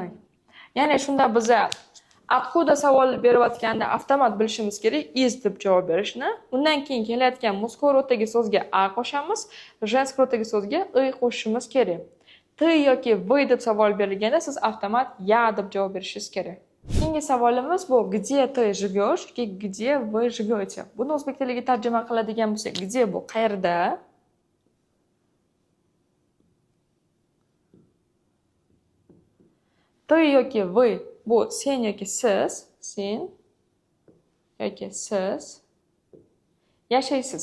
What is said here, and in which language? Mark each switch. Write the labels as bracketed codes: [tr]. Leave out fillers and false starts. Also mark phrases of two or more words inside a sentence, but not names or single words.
[uz] Ya'ni shunda biz откуда savol berayotganda avtomat bilishimiz kerak is deb javob berishni. Undan keyin kelayotgan мужской roddagi so'zga a qo'shamiz, женский roddagi so'zga i qo'shishimiz kerak. Ты yoki вы deb savol berilganda siz avtomat ya deb javob berishingiz kerak. Keyingi savolimiz bu [ru] где ты живешь [uz] yoki [ru] где вы живете. [uz] Buni o'zbek tiliga tarjima qiladigan bo'lsak, где bu qayerda? Ты yoki вы bu sen yoki siz, sen yoki siz yashaysiz.